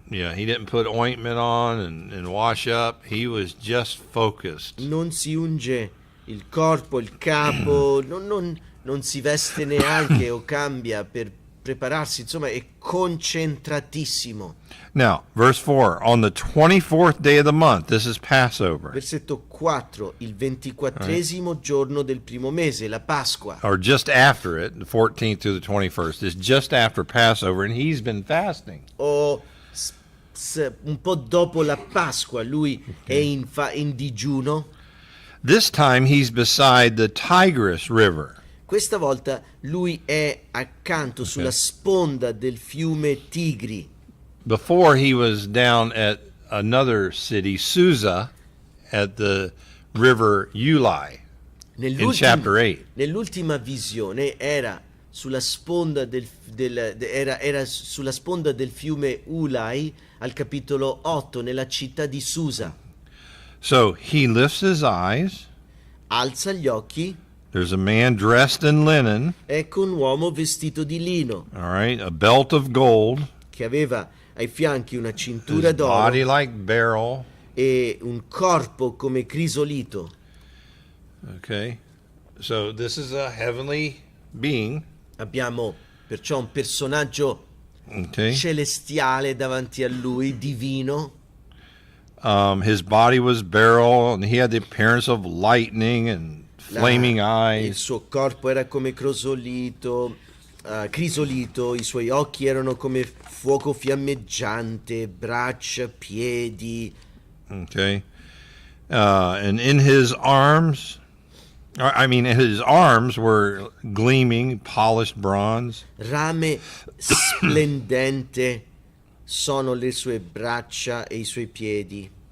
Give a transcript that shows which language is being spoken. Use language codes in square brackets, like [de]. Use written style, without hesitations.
[en] Yeah, he didn't put ointment on and wash up. He was just focused. [it] Non si unge il corpo, il capo, non si veste neanche o cambia per prepararsi, insomma è concentratissimo. [en] Now, verse 4, on the 24th day of the month, this is Passover, [it] Versetto 4, il 24esimo giorno del primo mese, la Pasqua, [en] or just after it, the 14th through the 21st, is just after Passover, and he's been fasting. [it] o un po' dopo la Pasqua, lui è in digiuno. [en] This time he's beside the Tigris River. [it] Questa volta lui è accanto sulla sponda del fiume Tigri. [en] Before he was down at another city, Susa, at the river Ulai, in chapter 8. [it] Nell'ultima visione era sulla sponda era sulla sponda del fiume Ulai al capitolo 8 nella città di Susa. [en] So he lifts his eyes. [it] Alza gli occhi, [en] There's a man dressed in linen, [it] ecco un uomo vestito di lino [en] all right, a belt of gold, [it] che aveva ai fianchi una cintura [en] his [it] d'oro [en] body like beryl. [it] e un corpo come crisolito. [en] Okay, so this is a heavenly being. [it] Abbiamo perciò un personaggio [en] Okay, [it] celestiale davanti a lui, divino. [en] his body was beryl, and he had the appearance of lightning and flaming [it] Il [en] eyes. [it] suo corpo era come crisolito, i suoi occhi erano come fuoco fiammeggiante, braccia, piedi. [en] Okay, and in his arms, his arms were gleaming, polished bronze. [it] Rame splendente sono le sue braccia e i suoi piedi.